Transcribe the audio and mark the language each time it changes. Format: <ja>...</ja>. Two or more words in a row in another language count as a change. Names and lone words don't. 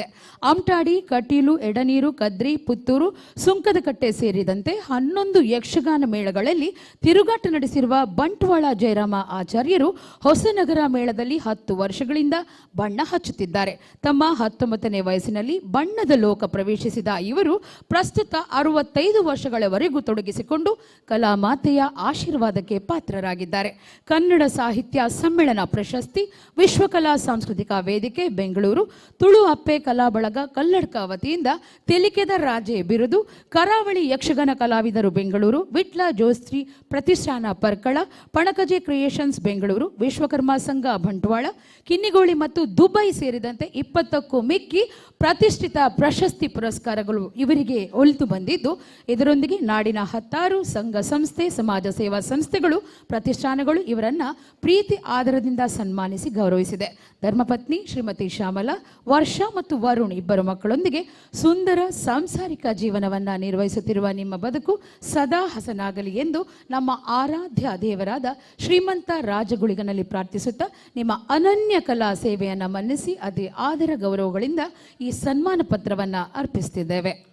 <kn>ಅಮಟಾಡಿ, ಕಟೀಲು, ಎಡನೀರು, ಕದ್ರಿ, ಪುತ್ತೂರು, ಸುಂಕದಕಟ್ಟೆ ಸೇರಿದಂತೆ 11 ಯಕ್ಷಗಾನ ಮೇಳಗಳಲ್ಲಿ ತಿರುಗಾಟ ನಡೆಸಿರುವ ಬಂಟ್ವಾಳ ಜಯರಾಮ ಆಚಾರ್ಯರು ಹೊಸನಗರ ಮೇಳದಲ್ಲಿ 10 ವರ್ಷಗಳಿಂದ ಬಣ್ಣ ಹಚ್ಚುತ್ತಿದ್ದಾರೆ. ತಮ್ಮ 19ನೇ ವಯಸ್ಸಿನಲ್ಲಿ ಬಣ್ಣದ ಲೋಕ ಪ್ರವೇಶಿಸಿದ ಇವರು ಪ್ರಸ್ತುತ 65 ವರ್ಷಗಳವರೆಗೂ ತೊಡಗಿಸಿಕೊಂಡು ಕಲಾಮಾತೆಯ ಆಶೀರ್ವಾದಕ್ಕೆ ಪಾತ್ರರಾಗಿದ್ದಾರೆ. ಕನ್ನಡ ಸಾಹಿತ್ಯ ಸಮ್ಮೇಳನ ಪ್ರಶಸ್ತಿ, ವಿಶ್ವಕಲಾ ಸಾಂಸ್ಕೃತಿಕ ವೇದಿಕೆ ಬೆಂಗಳೂರು, ತುಳು ಅಪ್ಪೆ ಕಲಾ ಬಳಗ ಕಲ್ಲಡ್ಕ ವತಿಯಿಂದ ತೆಲಿಕೆದ ರಾಜೆ ಬಿರುದು, ಕರಾವಳಿ ಯಕ್ಷಗಾನ ಕಲಾವಿದರು ಬೆಂಗಳೂರು, ವಿಟ್ಲ ಜೋಸ್ತ್ರಿ ಪ್ರತಿಷ್ಠಾನ ಪರ್ಕಳ, ಪಣಕಜೆ ಕ್ರಿಯೇಷನ್ಸ್ ಬೆಂಗಳೂರು, ವಿಶ್ವಕರ್ಮ ಸಂಘ ಬಂಟ್ವಾಳ, ಕಿನ್ನಿಗೋಳಿ ಮತ್ತು ದುಬೈ ಸೇರಿದಂತೆ 20ಕ್ಕೂ ಮಿಕ್ಕಿ ಪ್ರತಿಷ್ಠಿತ ಪ್ರಶಸ್ತಿ ಪುರಸ್ಕಾರಗಳು ಇವರಿಗೆ ಒಲಿದು ಬಂದಿದ್ದು, ಇದರೊಂದಿಗೆ ನಾಡಿನ 10 ಸಂಘ ಸಂಸ್ಥೆ, ಸಮಾಜ ಸೇವಾ ಸಂಸ್ಥೆಗಳು, ಪ್ರತಿಷ್ಠಾನಗಳು ಇವರನ್ನ ಪ್ರೀತಿ ಆದರದಿಂದ ಸನ್ಮಾನಿಸಿ ಗೌರವಿಸಿದೆ. ಧರ್ಮಪತ್ನಿ ಶ್ರೀಮತಿ ಶ್ಯಾಮಲಾ, ವರ್ಷ ಮತ್ತು ವರುಣ್ ಇಬ್ಬರು ಮಕ್ಕಳೊಂದಿಗೆ ಸುಂದರ ಸಾಂಸಾರಿಕ ಜೀವನವನ್ನ ನಿರ್ವಹಿಸುತ್ತಿರುವ ನಿಮ್ಮ ಬದುಕು ಸದಾ ಹಸನಾಗಲಿ ಎಂದು ನಮ್ಮ ಆರಾಧ್ಯ ದೇವರಾದ ಶ್ರೀಮಂತ ರಾಜಗುಳಿಗನಲ್ಲಿ ಪ್ರಾರ್ಥಿಸುತ್ತಾ ನಿಮ್ಮ ಅನನ್ಯ ಕಲಾ ಸೇವೆಯನ್ನು ಮನ್ನಿಸಿ ಅದೇ ಆದರ ಗೌರವಗಳಿಂದ ಈ ಸನ್ಮಾನ ಪತ್ರವನ್ನ ಅರ್ಪಿಸುತ್ತಿದ್ದೇವೆ.</kn>